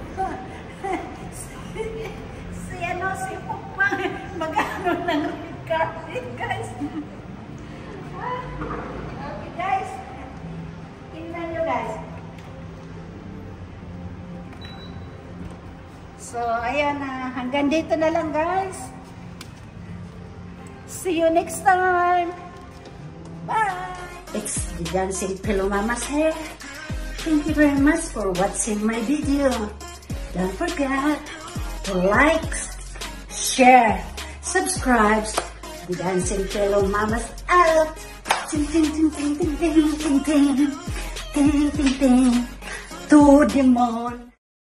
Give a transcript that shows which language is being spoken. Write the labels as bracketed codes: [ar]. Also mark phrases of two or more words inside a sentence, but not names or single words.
[tl] Si Pukpang mag-ano ng [en] red carpet, [tl] guys. Okay, guys. Tingnan nyo, guys. So, ayan na. Hanggang dito na lang, guys. [en] See you next time. Bye. It's the Dancing Pillow Mama's hair. Thank you very much for watching my video. Don't forget to like, share, subscribe to the Dancing Pillow Mama's out. Ting ting ting ting ting ting ting ting ting ting ting to the moon.